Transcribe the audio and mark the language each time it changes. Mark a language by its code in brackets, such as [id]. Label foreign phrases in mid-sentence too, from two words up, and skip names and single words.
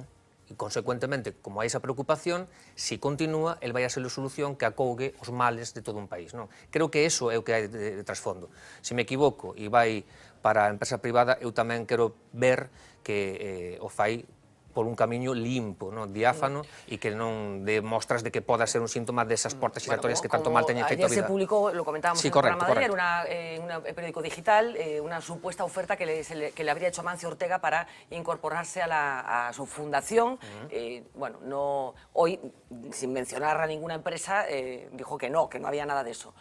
[gl] E, consecuentemente, como hai esa preocupación, se continúa, el vai a ser a solución que acougue os males de todo un país. Non? Creo que eso é o que hai de trasfondo. Se me equivoco e vai para a empresa privada, eu tamén quero ver que o fai por un camiño limpo, non? Diáfano, e que non dé mostras de que poda ser un síntoma desas portas giratorias que tanto mal teñen feito a vida. [es] Ayer se publicó, lo comentábamos en el programa de ayer, un periódico digital, una supuesta oferta que le habría hecho Amancio Ortega para incorporarse a su fundación. Bueno, hoy, sin mencionar a ninguna empresa, dijo que no había nada de eso.